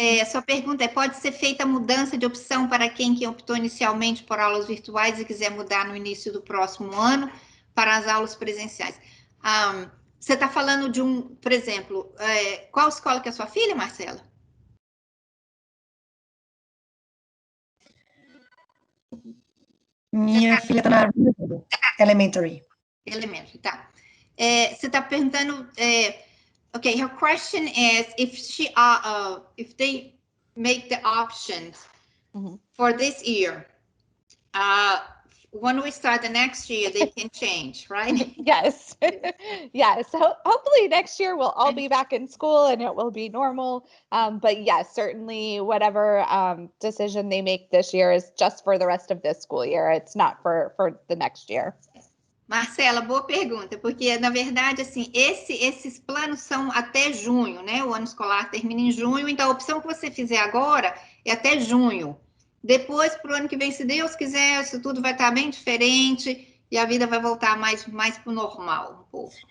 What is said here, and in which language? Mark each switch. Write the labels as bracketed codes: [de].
[pt] Sua pergunta é: pode ser feita a mudança de opção para quem que optou inicialmente por aulas virtuais e quiser mudar no início do próximo ano para as aulas presenciais? Você está falando de por exemplo, qual escola que é a sua filha, Marcela? Minha filha está na elementary. Elementary, tá. Você está perguntando, [en] okay, her question is if they make the options for this year, when we start the next year, they can change, right? Yes. Yes. So hopefully next year we'll all be back in school and it will be normal. But yes, certainly whatever decision they make this year is just for the rest of this school year. It's not for the next year. [pt] Marcela, boa pergunta, porque na verdade, assim, esses planos são até junho, né? O ano escolar termina em junho, então a opção que você fizer agora é até junho. Depois, para o ano que vem, se Deus quiser, isso tudo vai estar bem diferente e a vida vai voltar mais para o normal, um pouco.